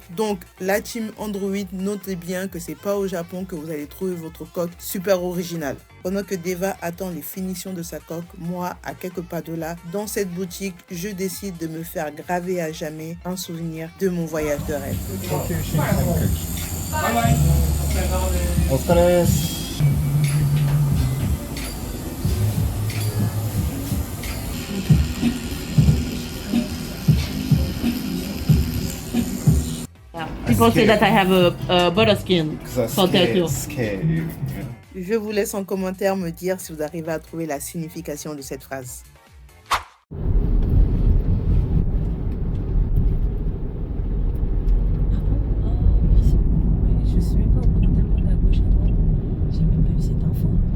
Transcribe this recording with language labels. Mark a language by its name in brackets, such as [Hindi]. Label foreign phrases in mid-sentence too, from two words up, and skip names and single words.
[French] Donc, la team Android, notez bien que c'est pas au Japon que vous allez trouver votre coque super originale. Pendant que Deva attend les finitions de sa coque, moi, à quelques pas de là, dans cette boutique, je décide de me faire graver à jamais un souvenir de mon voyage de rêve. [Japanese] お疲れです。 [English] People say that I have a butter skin for tattoo. [French] Je vous laisse en commentaire me dire si vous arrivez à trouver la signification de cette phrase. Je suis même pas au courant tellement de la gauche avant. J'ai même pas eu cette info.